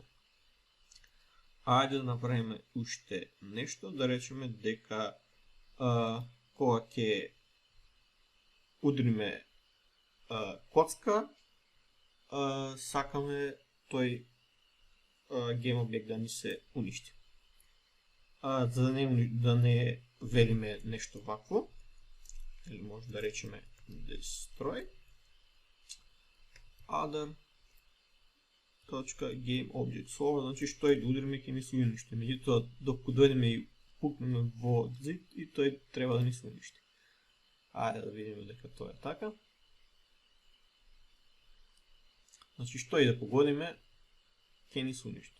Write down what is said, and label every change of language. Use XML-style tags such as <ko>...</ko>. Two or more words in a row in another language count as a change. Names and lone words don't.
<mk>Ајде да направиме уште нешто, да речеме дека кога ќе удриме коцка, сакаме тој</mk> <en>game object</en> <mk>да ни се уништи. За да не велиме нешто вакво, или може да речеме</mk> <en>destroy other.gameObject.</en> <mk>Слово значи што и да удриме ќе ни се уништи. Меѓутоа докато дојдеме и пукнеме во зид, и тој треба да ни се уништи. Ајде да видиме дека тоа е така. Значи што и да погодиме, ќе ни се уништи.</mk>